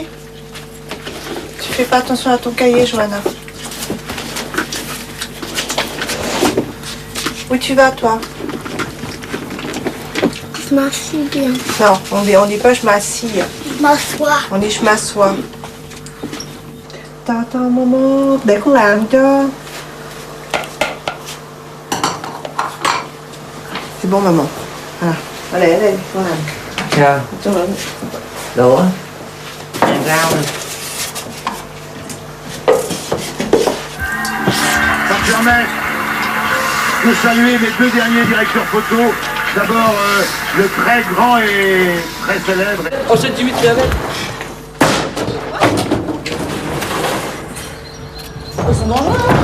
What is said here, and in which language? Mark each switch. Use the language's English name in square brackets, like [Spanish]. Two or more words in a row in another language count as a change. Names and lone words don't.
[French] Tu fais pas attention à ton cahier, Johanna. Où tu vas toi? Je m'assieds bien. Non, on dit pas je m'assis. Je m'assois. On dit je m'assois. Attends, maman. [Vietnamese] Để con làm cho. [French] C'est bon, maman. Voilà. Allez, [Vietnamese] con làm. Sao? Đủ á? Ăn rau nè. [French] Saint-Germain, je veux saluer mes deux derniers directeurs photo. D'abord, le très grand et très célèbre. Oh, c'est 18 km. Ils sont dangereux.